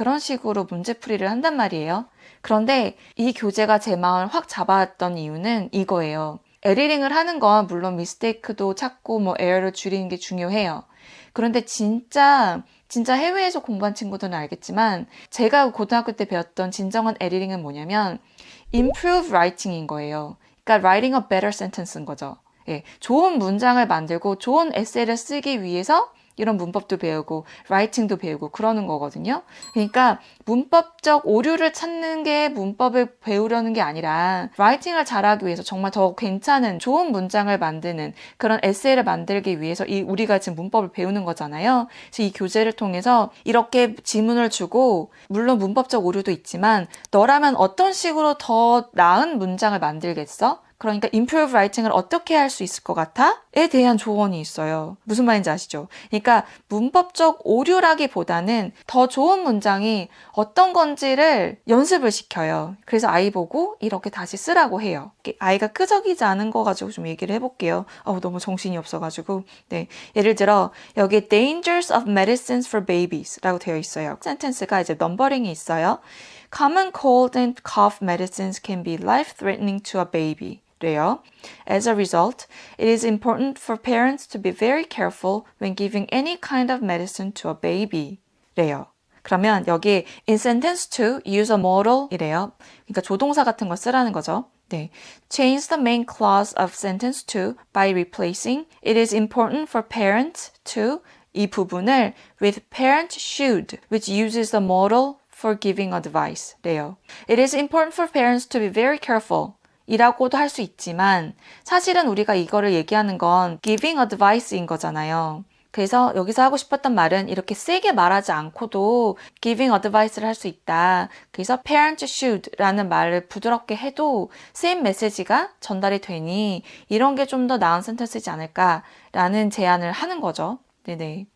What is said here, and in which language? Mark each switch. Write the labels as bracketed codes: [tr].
[ko] 그런 식으로 문제풀이를 한단 말이에요. 그런데 이 교재가 제 마음을 확 잡았던 이유는 이거예요. 에디팅을 하는 건 물론 미스테이크도 찾고 뭐 에러를 줄이는 게 중요해요. 그런데 진짜 해외에서 공부한 친구들은 알겠지만 제가 고등학교 때 배웠던 진정한 에디팅은 뭐냐면 improve writing인 거예요. [en] 그러니까 writing a better sentence [ko] 인 거죠. 예, 좋은 문장을 만들고 좋은 에세이를 쓰기 위해서 이런 문법도 배우고 라이팅도 배우고 그러는 거거든요. 그러니까 문법적 오류를 찾는 게 문법을 배우려는 게 아니라 라이팅을 잘하기 위해서 정말 더 괜찮은 좋은 문장을 만드는 그런 에세이를 만들기 위해서 우리가 지금 문법을 배우는 거잖아요. 그래서 이 교재를 통해서 이렇게 지문을 주고 물론 문법적 오류도 있지만 너라면 어떤 식으로 더 나은 문장을 만들겠어? 그러니까 improve writing을 어떻게 할 수 있을 것 같아? 에 대한 조언이 있어요. 무슨 말인지 아시죠? 그러니까 문법적 오류라기보다는 더 좋은 문장이 어떤 건지를 연습을 시켜요. 그래서 아이 보고 이렇게 다시 쓰라고 해요. 아이가 끄적이지 않은 거 가지고 좀 얘기를 해볼게요. 너무 정신이 없어가지고. 네, 예를 들어 여기 [en] dangers of medicines for babies [ko] 라고 되어 있어요. 센텐스가 이제 넘버링이 있어요. [en] Common cold and cough medicines can be life-threatening to a baby. [ko] 래요. [en] As a result, it is important for parents to be very careful when giving any kind of medicine to a baby. [ko] 래요. 그러면 여기 [en] in sentence 2, use a modal [ko] 이래요. 그러니까 조동사 같은 걸 쓰라는 거죠. 네. [en] Change the main clause of sentence 2 by replacing it is important for parents to [ko] 이 부분을 [en] with parent should, which uses the modal for giving advice. [ko] 래요. [en] It is important for parents to be very careful. [ko] 이라고도 할 수 있지만 사실은 우리가 이거를 얘기하는 건 giving advice인 거잖아요. 그래서 여기서 하고 싶었던 말은 이렇게 세게 말하지 않고도 giving advice를 할 수 있다. 그래서 parent should라는 말을 부드럽게 해도 same 메시지가 전달이 되니 이런 게 좀 더 나은 센텐스이지 않을까라는 제안을 하는 거죠. 네네.